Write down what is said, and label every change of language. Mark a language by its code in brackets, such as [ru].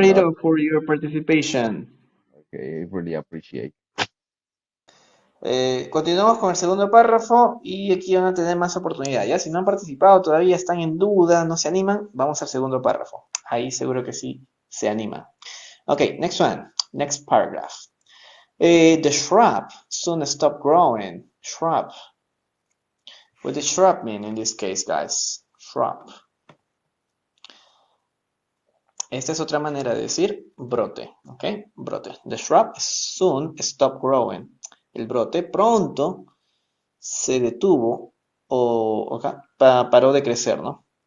[en] Marito, for your participation. Okay. I really appreciate. [es] Continuamos con el segundo párrafo y aquí van a tener más oportunidad. Ya, si no han participado, todavía están en duda, no se animan, vamos al segundo párrafo. Ahí seguro que sí se animan. [en] Okay, next one, next paragraph. The shrub soon stopped growing. Shrub. What does shrub mean in this case, guys? Shrub. [es] Esta es otra manera de decir brote, ¿ok? Brote. [en] The shrub soon stopped growing. [es] El brote pronto se detuvo o paró de crecer, ¿no?